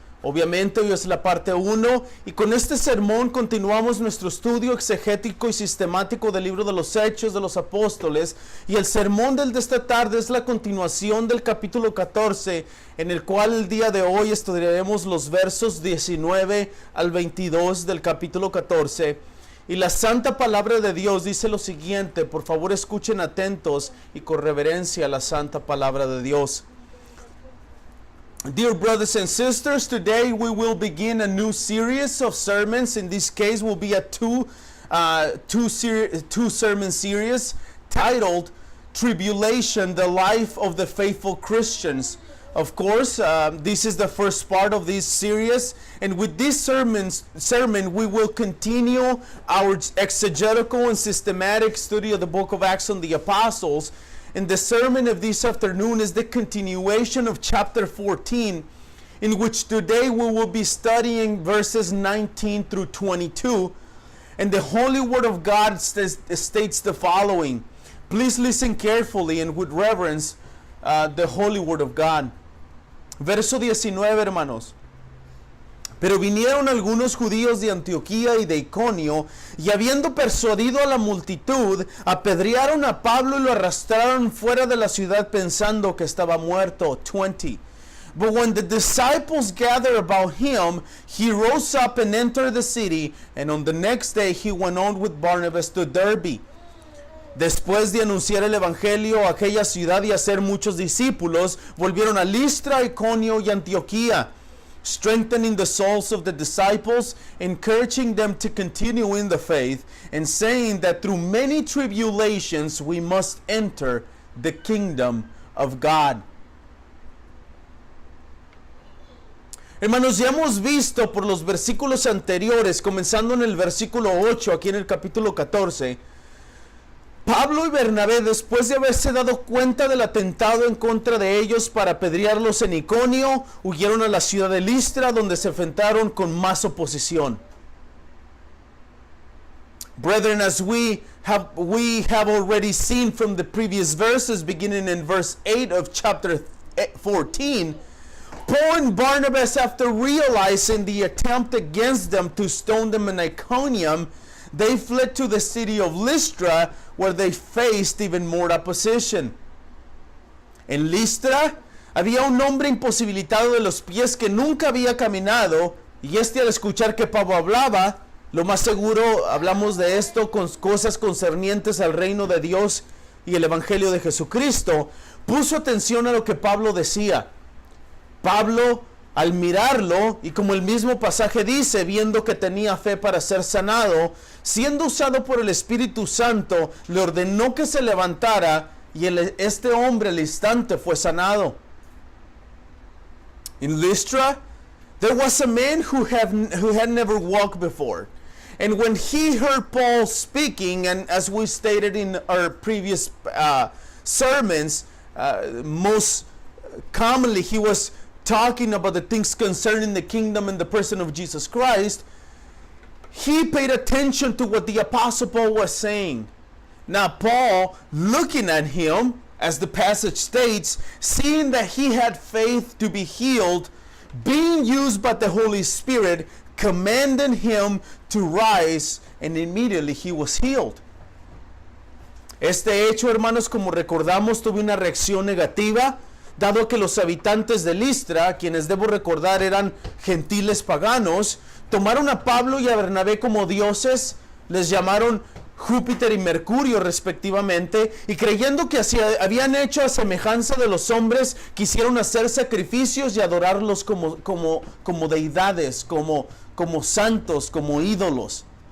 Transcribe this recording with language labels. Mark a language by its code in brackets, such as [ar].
[es] Obviamente hoy es la parte 1 y con este sermón continuamos nuestro estudio exegético y sistemático del libro de los Hechos de los Apóstoles, y el sermón de esta tarde es la continuación del capítulo 14, en el cual el día de hoy estudiaremos los versos 19 al 22 del capítulo 14. Y la santa palabra de Dios dice lo siguiente. Por favor, escuchen atentos y con reverencia a la santa palabra de Dios. [en] Dear brothers and sisters, today we will begin a new series of sermons. In this case, will be a two sermon series titled Tribulation, the Life of the Faithful Christians. Of course, this is the first part of this series, and with this sermon, we will continue our exegetical and systematic study of the book of Acts of the Apostles. And the sermon of this afternoon is the continuation of chapter 14, in which today we will be studying verses 19 through 22. And the Holy Word of God states the following. Please listen carefully and with reverence the Holy Word of God. [es] Verso 19, hermanos. Pero vinieron algunos judíos de Antioquía y de Iconio, y habiendo persuadido a la multitud, apedrearon a Pablo y lo arrastraron fuera de la ciudad pensando que estaba muerto. 20. [en] But when the disciples gathered about him, he rose up and entered the city, and on the next day he went on with Barnabas to Derbe. [es] Después de anunciar el evangelio a aquella ciudad y hacer muchos discípulos, volvieron a Listra, Iconio y Antioquía, [en] strengthening the souls of the disciples, encouraging them to continue in the faith, and saying that through many tribulations we must enter the kingdom of God. [es] Hermanos, ya hemos visto por los versículos anteriores, comenzando en el versículo 8, aquí en el capítulo 14, Pablo y Bernabé, después de haberse dado cuenta del atentado en contra de ellos para apedrearlos en Iconio, huyeron a la ciudad de Listra, donde se enfrentaron con más oposición. [en] Brethren, as we have already seen from the previous verses, beginning in verse 8 of chapter 14, Paul and Barnabas, after realizing the attempt against them to stone them in Iconium, they fled to the city of Lystra, where they faced even more opposition. [es] En Listra había un hombre imposibilitado de los pies que nunca había caminado, y al escuchar que Pablo hablaba, lo más seguro hablamos de esto con cosas concernientes al reino de Dios y el evangelio de Jesucristo, puso atención a lo que Pablo decía. Pablo, al mirarlo, y como el mismo pasaje dice, viendo que tenía fe para ser sanado, siendo usado por el Espíritu Santo, le ordenó que se levantara, y este hombre al instante fue sanado. [en] In Lystra, there was a man who had never walked before. And when he heard Paul speaking, and as we stated in our previous sermons, most commonly he was talking about the things concerning the kingdom and the person of Jesus Christ, he paid attention to what the Apostle Paul was saying. Now Paul, looking at him, as the passage states, seeing that he had faith to be healed, being used by the Holy Spirit, commanded him to rise, and immediately he was healed. [es] Este hecho, hermanos, como recordamos, tuvo una reacción negativa, dado que los habitantes de Listra, quienes debo recordar eran gentiles paganos, tomaron a Pablo y a Bernabé como dioses, les llamaron Júpiter y Mercurio respectivamente, y creyendo que así habían hecho a semejanza de los hombres, quisieron hacer sacrificios y adorarlos como deidades, como santos, como ídolos.